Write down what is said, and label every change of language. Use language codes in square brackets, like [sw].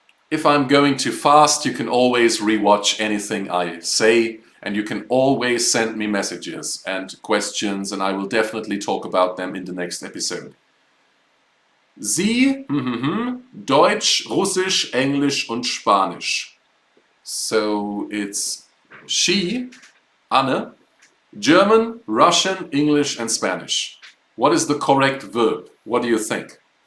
[en] If I'm going too fast, you can always rewatch anything I say, and you can always send me messages and questions, and I will definitely talk about them in the next episode. [de] Sie, Deutsch, Russisch, Englisch und Spanisch. [en] So it's she, Anne, German, Russian, English and Spanish. What is the correct verb? What do you think?